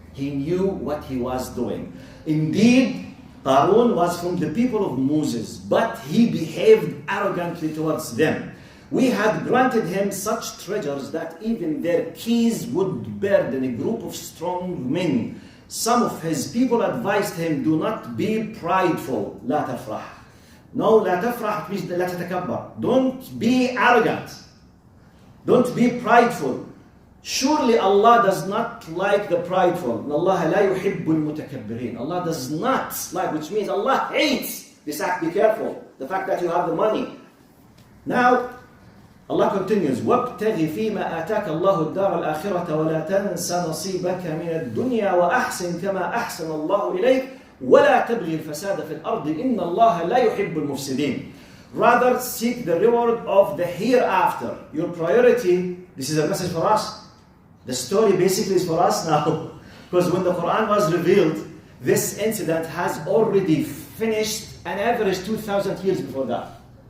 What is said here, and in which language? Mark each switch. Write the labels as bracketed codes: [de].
[en] He knew what he was doing. Indeed, Qaroon was from the people of Moses, but he behaved arrogantly towards them. We had granted him such treasures that even their keys would burden a group of strong men. Some of his people advised him, do not be prideful. [ar] لا تفرح. [en] No, [ar] لا تفرح [en] means [ar] لا تتكبر. [en] Don't be arrogant. Don't be prideful. Surely Allah does not like the prideful. [ar] Allah لا يحب المتكبرين. [en] Allah does not like, which means Allah hates this act. Be careful. The fact that you have the money. Now, Allah continues, [ar] وَابْتَغِ فِيمَا آتَاكَ اللَّهُ الدَّارَ الْآخِرَةَ وَلَا تَنْسَ نَصِيبَكَ مِنَ الدُّنْيَا وَأَحْسِنْ كَمَا أَحْسَنَ اللَّهُ إِلَيْكَ وَلَا تَبْغِ الْفَسَادَ فِي الْأَرْضِ إِنَّ اللَّهَ لَا يُحِبُّ الْمُفْسِدِينَ. [en] Rather seek the reward of the hereafter. Your priority, this is a message for us. The story basically is for us now. Because when the Quran was revealed, this incident has already finished an average 2,000 years before that.